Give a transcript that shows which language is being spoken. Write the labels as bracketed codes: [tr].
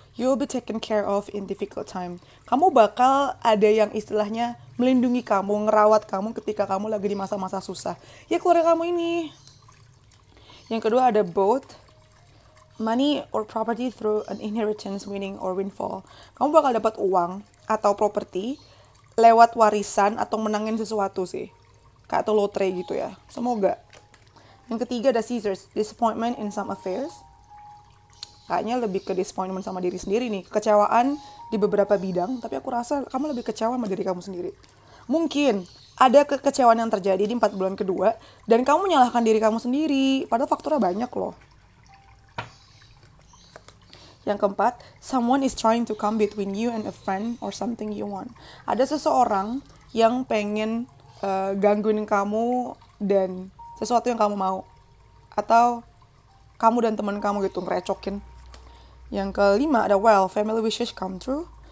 [en] You'll be taken care of in difficult time. [id] Kamu bakal ada yang istilahnya melindungi kamu, ngerawat kamu ketika kamu lagi di masa-masa susah. Ya keluarga kamu ini. Yang kedua ada Both. [en] Money or property through an inheritance, winning or windfall. [id] Kamu bakal dapat uang atau properti lewat warisan atau menangin sesuatu sih. Kayak atau lotre gitu ya. Semoga. Yang ketiga ada Scissors. [en] Disappointment in some affairs. [id] Kayaknya lebih ke disappointment sama diri sendiri nih. Kekecewaan di beberapa bidang. Tapi aku rasa kamu lebih kecewa sama diri kamu sendiri. Mungkin ada kekecewaan yang terjadi di 4 bulan kedua dan kamu menyalahkan diri kamu sendiri, padahal faktornya banyak loh. Yang keempat, [en] someone is trying to come between you and a friend or something you want. [id] Ada seseorang yang pengen gangguin kamu dan sesuatu yang kamu mau. Atau kamu dan teman kamu gitu ngerecokin. Yang kelima ada [en] family wishes come true.